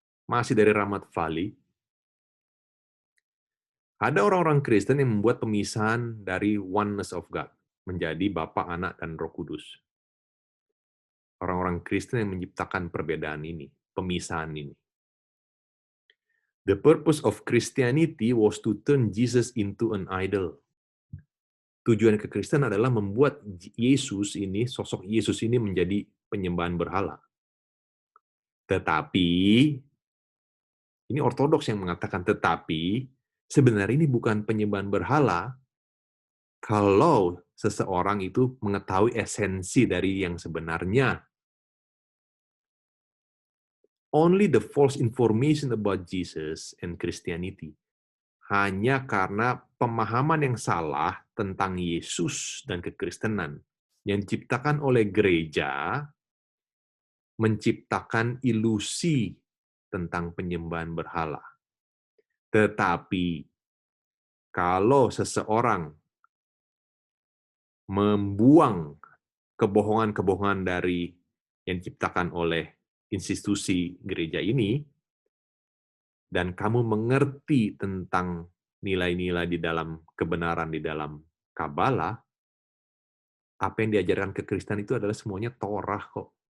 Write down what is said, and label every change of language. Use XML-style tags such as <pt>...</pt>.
<id>Masih dari Ramat Valley, ada orang-orang Kristen yang membuat pemisahan dari</id> <en>oneness of God,</en> <id>menjadi Bapa, Anak, dan Roh Kudus. Orang-orang Kristen yang menciptakan perbedaan ini, pemisahan ini.</id> <en>The purpose of Christianity was to turn Jesus into an idol.</en> <id>Tujuan kekristenan adalah membuat Yesus ini, sosok Yesus ini menjadi penyembahan berhala. Tetapi, ini ortodoks yang mengatakan tetapi, sebenarnya ini bukan penyembahan berhala kalau seseorang itu mengetahui esensi dari yang sebenarnya.</id> <en>Only the false information about Jesus and Christianity.</en> <id>Hanya karena pemahaman yang salah tentang Yesus dan kekristenan yang diciptakan oleh gereja, menciptakan ilusi tentang penyembahan berhala. Tetapi, kalau seseorang membuang kebohongan-kebohongan dari yang diciptakan oleh institusi gereja ini, dan kamu mengerti tentang nilai-nilai di dalam kebenaran di dalam Kabbalah, apa yang diajarkan ke Kristen itu adalah semuanya Torah kok.</id>